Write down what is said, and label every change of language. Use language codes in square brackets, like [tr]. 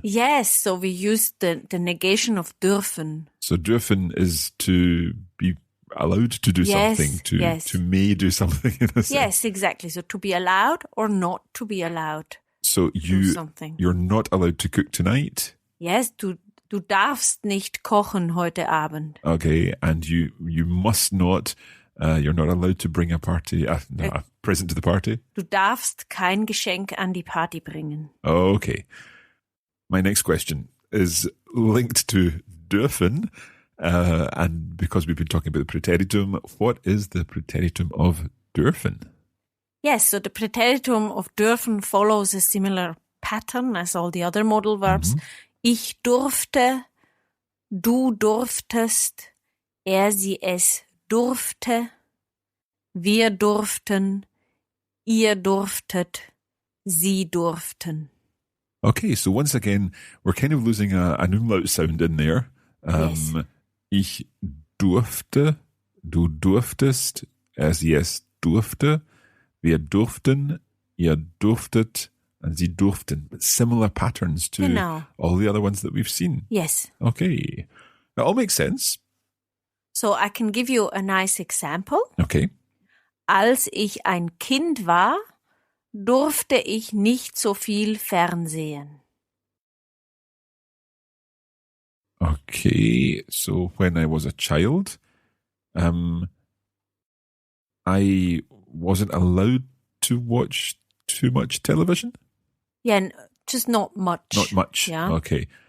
[en] Yes, so we use the negation of dürfen. So dürfen is to be allowed to do Yes, something, yes. to may do something in a sense. Yes, exactly. So to be allowed or not to be allowed. So Do something. you're not allowed to cook tonight. [de] Yes, du darfst nicht kochen heute Abend. [en] Okay, and you must not, you're not allowed to bring a present to the party. [de] Du darfst kein Geschenk an die Party bringen. [en] Okay. My next question is linked to dürfen, and because we've been talking about the Preteritum, what is the Preteritum of dürfen? Yes, so the Preteritum of dürfen follows a similar pattern as all the other modal verbs. [de] Ich durfte, du durftest, er, sie, es durfte, wir durften, ihr durftet, sie durften. [en] Okay, so once again, we're kind of losing an umlaut sound in there. Yes. [de] Ich durfte, du durftest, er, sie, es durfte, wir durften, ihr durftet, and sie durften. [en] But similar patterns to [de] Genau. [en] all the other ones that we've seen. Yes. Okay. That all makes sense. So I can give you a nice example. Okay. [de] Als ich ein Kind war, durfte ich nicht so viel fernsehen. [en] Okay, so when I was a child, I wasn't allowed to watch too much television? Yeah, just not much. Not much. Yeah. Okay.